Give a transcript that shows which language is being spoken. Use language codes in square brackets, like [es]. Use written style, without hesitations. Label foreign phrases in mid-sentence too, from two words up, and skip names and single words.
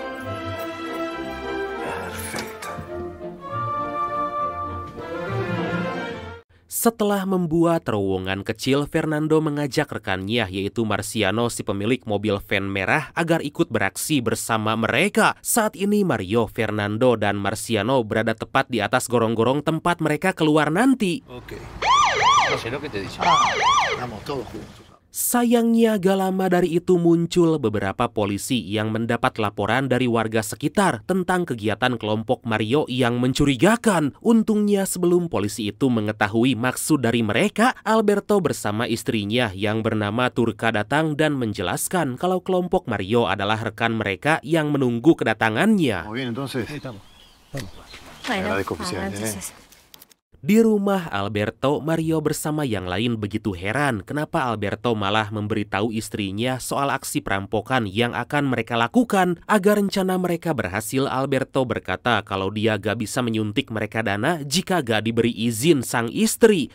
[id] Setelah membuat terowongan kecil, Fernando mengajak rekannya yaitu Marciano, si pemilik mobil van merah, agar ikut beraksi bersama mereka. Saat ini Mario, Fernando, dan Marciano berada tepat di atas gorong-gorong tempat mereka keluar nanti. [es] Ok. No sé lo que te dice. Vamos todos juntos. [id] Sayangnya gak lama dari itu muncul beberapa polisi yang mendapat laporan dari warga sekitar tentang kegiatan kelompok Mario yang mencurigakan. Untungnya sebelum polisi itu mengetahui maksud dari mereka, Alberto bersama istrinya yang bernama Turca datang dan menjelaskan kalau kelompok Mario adalah rekan mereka yang menunggu kedatangannya. [es] Muy bien, entonces. Estamos. Agradezco oficialmente. [id] Di rumah Alberto, Mario bersama yang lain begitu heran kenapa Alberto malah memberitahu istrinya soal aksi perampokan yang akan mereka lakukan. Agar rencana mereka berhasil, Alberto berkata kalau dia gak bisa menyuntik mereka dana jika gak diberi izin sang istri.